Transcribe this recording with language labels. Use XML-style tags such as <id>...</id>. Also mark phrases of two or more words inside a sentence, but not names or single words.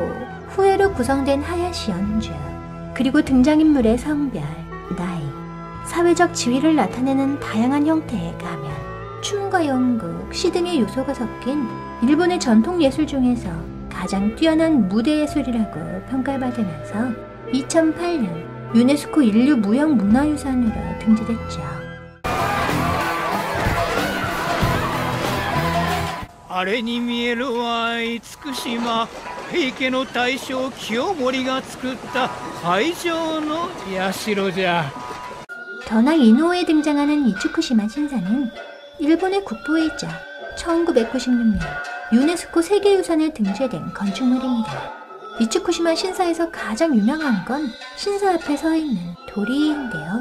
<ko>후에로 구성된 하야시 연주, 그리고 등장인물의 성별, 나이, 사회적 지위를 나타내는 다양한 형태의 가면, 춤과 연극, 시 등의 요소가 섞인 일본의 전통 예술 중에서 가장 뛰어난 무대 예술이라고 평가를 받으면서 2008년 유네스코 인류 무형 문화유산으로 등재됐죠.</ko> <ja>あれに見えるは厳島平家の大将清盛が作った海上の社じゃ。</ja> <ko>견왕 이누오에 등장하는 이츠쿠시마 신사는 일본의 국보이자 1996년 유네스코 세계유산에 등재된 건축물입니다. 이츠쿠시마 신사에서 가장 유명한 건 신사 앞에 서 있는 도리이인데요.</ko>